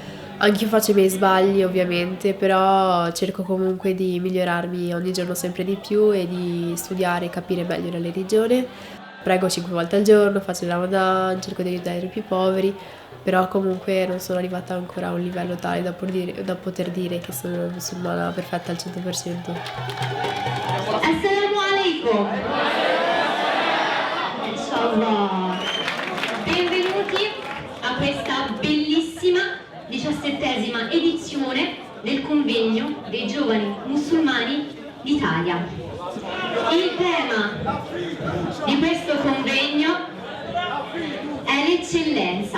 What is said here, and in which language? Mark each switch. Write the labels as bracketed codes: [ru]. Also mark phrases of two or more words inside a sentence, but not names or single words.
[it] Anch'io faccio i miei sbagli ovviamente, però cerco comunque di migliorarmi ogni giorno sempre di più e di studiare e capire meglio la religione. Prego 5 volte al giorno, faccio il Ramadan, cerco di aiutare i più poveri, però comunque non sono arrivata ancora a un livello tale da poter dire che sono una musulmana perfetta al 100%. [ar] السلام عليكم. إن شاء الله. [it] Benvenuti a questa bellissima 17ª edizione del convegno dei giovani musulmani d'Italia. Il tema di questo convegno è l'eccellenza.